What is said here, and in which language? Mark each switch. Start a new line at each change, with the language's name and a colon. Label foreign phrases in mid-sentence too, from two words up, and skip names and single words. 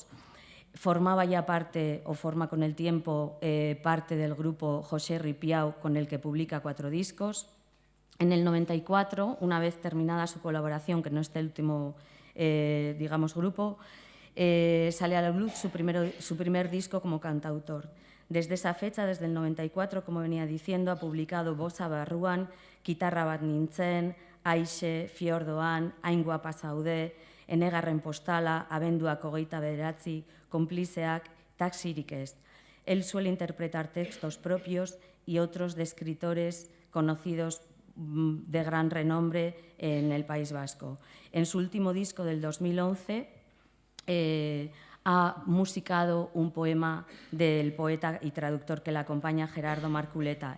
Spanish: Formaba ya parte, o forma con el tiempo, parte del grupo José Ripiau, con el que publica 4 discos. En el 94, una vez terminada su colaboración, que no es el último, grupo, sale a la luz su primer disco como cantautor. Desde esa fecha, desde el 94, como venía diciendo, ha publicado Bosa Barruan, Kitarra bat nintzen, Aixe, Fiordoan, Hain guapa zaude, Enegarren postala, Abenduak 29, Konplizeak, Taxirik ez. Él suele interpretar textos propios y otros de escritores conocidos de gran renombre en el País Vasco. En su último disco del 2011 ha musicado un poema del poeta y traductor que le acompaña, Gerardo Marculeta.